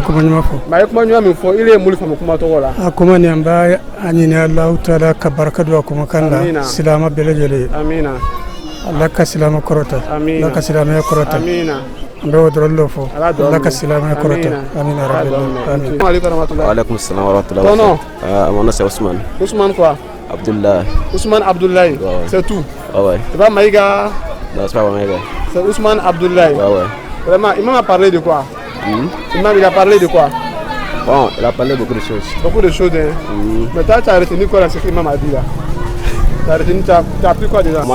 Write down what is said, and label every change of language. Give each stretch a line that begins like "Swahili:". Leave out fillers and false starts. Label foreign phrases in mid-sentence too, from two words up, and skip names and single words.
Bambara: a ye kuma ɲuman fɔ mais a ye kuma ɲuman min fɔ il ye mun faamu kuma tɔgɔ la a kuma ni an b'a a ɲini Alahu taala ka barika don a kumakan la silama bɛɛ lajɛlen amina ala ka silama kɔrɔta ala ka silamɛya kɔrɔta amina an bɛ o dɔrɔn de fɔ ala ka silamɛya kɔrɔta amina
Arabic: رب العالمين. وعليكم السلام ورحمة الله
French: mon nom c'est Ousmane. Ousmane quoi? Abdoulaye. Ousmane Abdoulaye. C'est tout. Ouais. C'est pas Maïga. Non, c'est pas Maïga. C'est Ousmane Abdoulaye. Ouais. Vraiment, il m'a parlé de quoi? Il a parlé de quoi? Bon, il a parlé beaucoup de choses. Beaucoup de choses, hein. Mais toi, tu as retenu quoi là, ce qu'il m'a dit là? Tu as retenu, tu as appris quoi déjà?